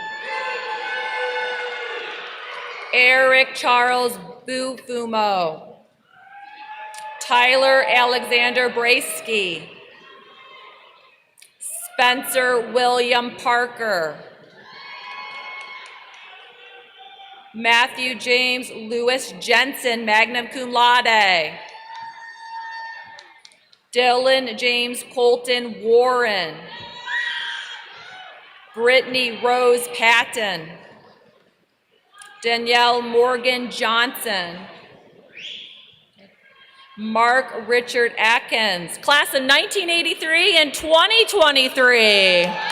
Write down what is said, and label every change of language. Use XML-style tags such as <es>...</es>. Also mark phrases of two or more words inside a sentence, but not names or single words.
<en>Eric Charles Bufumo. Tyler Alexander Braisky. Spencer William Parker. Matthew James Lewis Jensen,</en> <la>magna cum laude.</la> <en>Dylan James Colton Warren. Brittany Rose Patton. Danielle Morgan Johnson. Mark Richard Atkins, class of 1983 and 2023.</en>